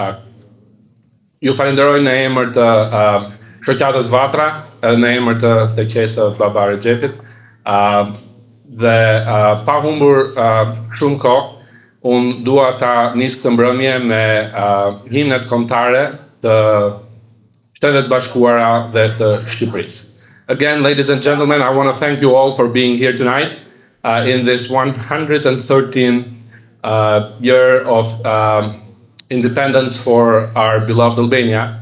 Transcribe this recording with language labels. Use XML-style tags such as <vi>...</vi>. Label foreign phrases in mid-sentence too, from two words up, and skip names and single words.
<sq>Ju falenderoj në emër të shoqatës Vatra, edhe në emër të TQS-së Baba Recepit, dhe pa humbur shumë kohë, unë dua ta nis këtë mbrëmje me himnet kombëtare të Shtetet Bashkuara dhe të Shqipërisë.</sq> <en>Again, ladies and gentlemen, I want to thank you all for being here tonight in this 113 year of independence for our beloved Albania.</en>